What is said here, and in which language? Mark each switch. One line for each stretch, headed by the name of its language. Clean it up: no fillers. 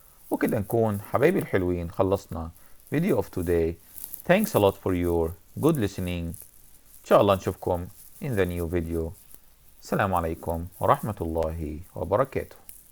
Arabic: وكده نكون حبايبي الحلوين خلصنا
English: video of today. Thanks a lot for your good listening.
Arabic: إن شاء الله نشوفكم
English: in the new video.
Arabic: السلام عليكم ورحمة الله وبركاته.